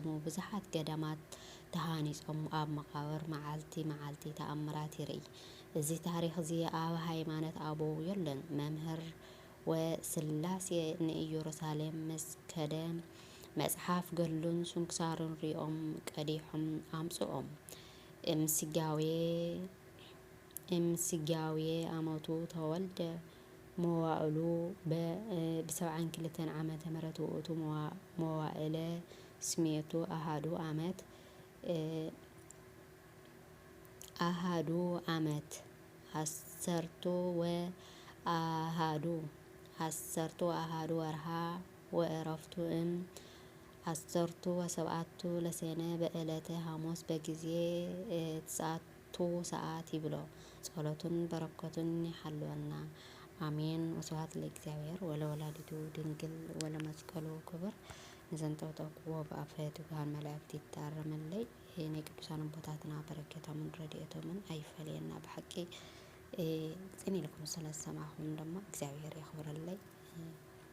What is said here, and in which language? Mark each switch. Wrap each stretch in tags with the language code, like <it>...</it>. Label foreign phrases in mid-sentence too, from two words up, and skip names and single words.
<ti>ብዙሓት ገዳማት ተሃኒጾም ኣብ መቃብር መዓልቲ ተኣምራት ይርኢ። እዚ ታሪክ እዚ ኣብ ሃይማኖት ኣበው የለን። መምህር ወስላሴ ንኢየሩሳሌም ምስ ከደ መጽሓፍ ገድሉን ስንክሳሩን ሪኦም ቀዲሖም ኣምጽኦም</ti> <gez>እምስጋዌ ዓመቱ ተወልደ መዋዕሉ ብ72 ዓመተ ምህረት ውእቱ መዋዕለ ስሜቱ አሃዱ ዓመት ዓሰርቱ አሃዱ ወርሃ ወዕረፍቱ 17 ለሰነ በዕለተ ሐሙስ በጊዜ 9 ሰዓት ይብሎ።</gez> <ti>ጸሎቱን በረከቱን ይሓልወና አሜን።</ti> <gez>ወስብሐት ለእግዚአብሔር ወለወላዲቱ ድንግል ወለመስቀሉ ክቡር።</gez> <ti>ንዘንጠብጠብዎ ብኣፈ ትጉሃን መላእክት ይታረመለይ። ናይ ቅዱሳን ቦታትና በረከቶምን ረድኤቶምን ኣይፈልየና ብሓቂ ጽን ኢልኩም ስለሰማኹም ደሞ እግዚአብሔር ያኽብረለይ።</ti>